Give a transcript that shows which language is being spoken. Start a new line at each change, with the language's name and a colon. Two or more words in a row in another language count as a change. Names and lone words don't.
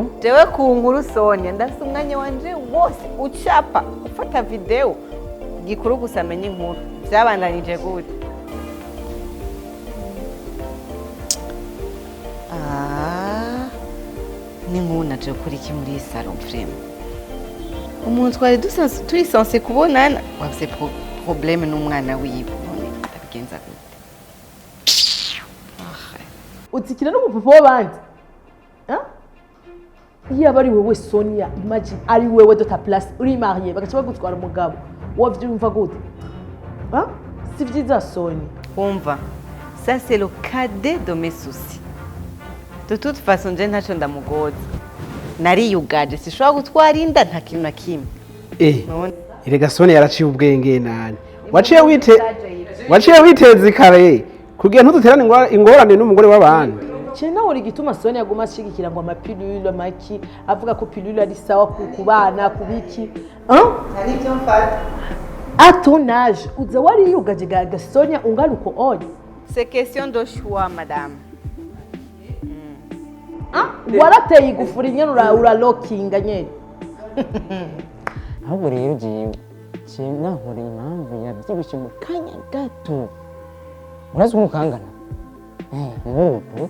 Rundi: jewe ku nkuru Sonia ndafite umwanya wanje wose ucapa ufata video gikuru gusa menye inkuru byabandanije gute ni nkuru naje kuri iki muri salon vraiment umuntu twari turi censé kubonana wafise problème n'umwana wiwe none ndabigenza gute utsikira n'umupapa w'abandi iyo aba ari wewe Sonia imagine ari wewe
French: de ta place
Rundi: uri marié bagaca bagutwara umugabo wavyumva gute si byiza Sonia umva
French: ça c'est le cadet de mes soucis de toute façon je
Rundi: ntaco ndamugoza nariyugaje sishobora gutwara inda nta kintu na kimwe irega Sonia yaraciye ubwenge nani waciye witeza ikare kugira ntuduterane ingorane n'umugore w'abandi cyane nawe uri gituma Sonia aguma ashigikira ngo amapilule amaki avuga ko pilule ari sawa ku bana kubiki ari byo mfata
French: à ton âge
Rundi: uza wariyugaje ga Sonia ungana uko oya
French: c'est question de choix madame
Rundi: warateye igufuri nyene uralokinga nyene ahubwo rero jewe nahora impamvu yabyibushe mu kanya gato urazi umukangana n'ubu